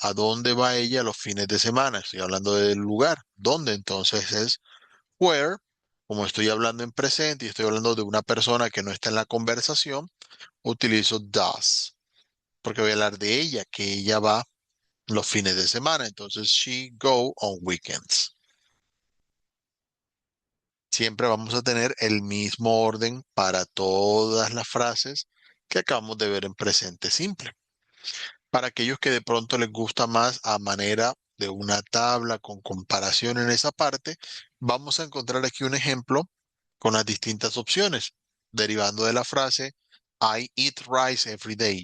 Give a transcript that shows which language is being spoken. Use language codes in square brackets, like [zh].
[es] ¿A dónde va ella los fines de semana? Estoy hablando del lugar. ¿Dónde? Entonces es where. Como estoy hablando en presente y estoy hablando de una persona que no está en la conversación, utilizo does, porque voy a hablar de ella, que ella va los fines de semana. [en] Entonces, she go on weekends. [es] Siempre vamos a tener el mismo orden para todas las frases que acabamos de ver en presente simple. Para aquellos que de pronto les gusta más a manera de una tabla con comparación en esa parte, vamos a encontrar aquí un ejemplo con las distintas opciones, derivando de la frase [en] I eat rice every day.